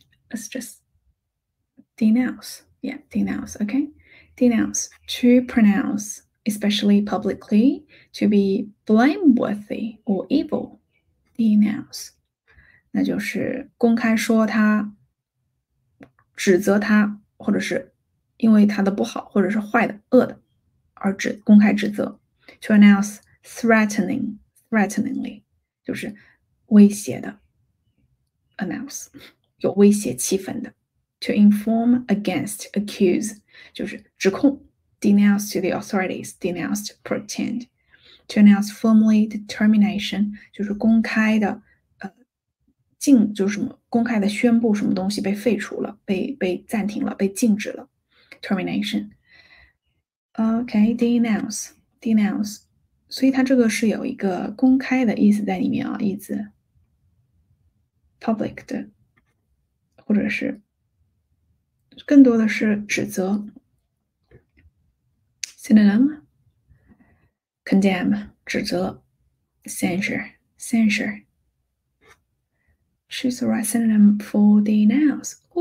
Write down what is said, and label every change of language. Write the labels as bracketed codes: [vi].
[en] Let's just denounce. Yeah, denounce, okay? Denounce, to pronounce, especially publicly, to be blameworthy or evil. Denounce. [zh] 那就是公开说他，指责他，或者是因为他的不好，或者是坏的、恶的，而公开指责。 [en] To announce threateningly [zh] 就是威胁的 announce 有威胁气氛的。 [en] To inform against accuse [zh] 就是指控。 [en] Denounce to the authorities, denounce to pretend. To announce formally determination [zh] 就是公开的就是什么公开的宣布什么东西被废除了，被暂停了，被禁止了 termination. [en] OK, denounce. [zh] 所以它这个是有一个公开的意思在里面啊，意思 public 的，或者是更多的是指责 synonym condemn 指责 censure [en] choose the right synonym for denounce.